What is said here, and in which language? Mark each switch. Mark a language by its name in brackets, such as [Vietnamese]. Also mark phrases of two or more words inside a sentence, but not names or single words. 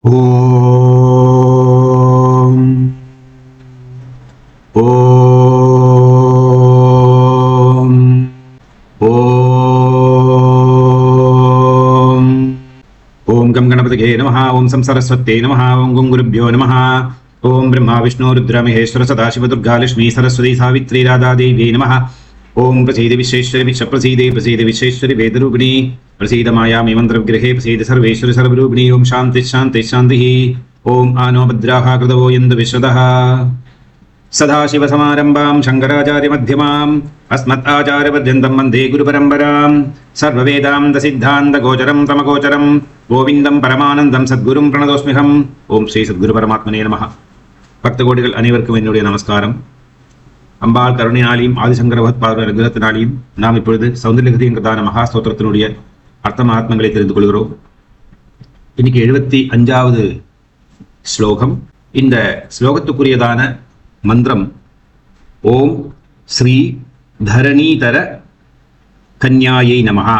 [Sanskrit] ॐ ॐ ॐ ॐ गं गणपतये नमः. ॐ सं सरस्वत्यै नमः। ॐ गुं गुरुभ्यो नमः. ॐ ब्रह्मा विष्णु रुद्र महेश्वर सदाशिव दुर्गा लक्ष्मी सरस्वती सावित्री राधा देव्यै नमः. ॐ प्रसीद विश्वेश्वरि विश्वप्रसीदे प्रसीद विश्वेश्वरि वेदरूपिणि प्रसीद मायामि मन्त्रविग्रहे प्रसीद सर्वेश्वरि सर्वरूपिणी ओम शांति शांति शांति ओम आनो भद्राः कृतवो यन्तु विश्वतः सदाशिवसमारम्भां शङ्कराचार्यमध्यमाम् अस्मदाचार्यपर्यन्तं वन्दे गुरुपरम्परां सर्ववेदान्तसिद्धान्तगोचरं तमगोचरं गोविन्दं परमानन्दं सद्गुरुं प्रणतोऽस्म्यहम् ओम श्री सद्गुरुपरमात्मने नमः. [Tamil] பக்தகோடிகள் அனைவருக்கும் என்னுடைய நமஸ்காரம். அம்பாள் கருணையாலையும் ஆதிசங்கர பகவத்பாதர் அனுகிரகத்தினாலையும் நாம் இப்பொழுது சௌந்தர்யகதி என்கிறதான மகா ஸ்தோத்திரத்தினுடைய அர்த்த மகாத்மங்களை தெரிந்து கொள்கிறோம். இன்னைக்கு 75வது ஸ்லோகம். இந்த ஸ்லோகத்துக்குரியதான மந்திரம் [Sanskrit] ஓம் ஸ்ரீ தரணீதர கன்யாயை நமஹா.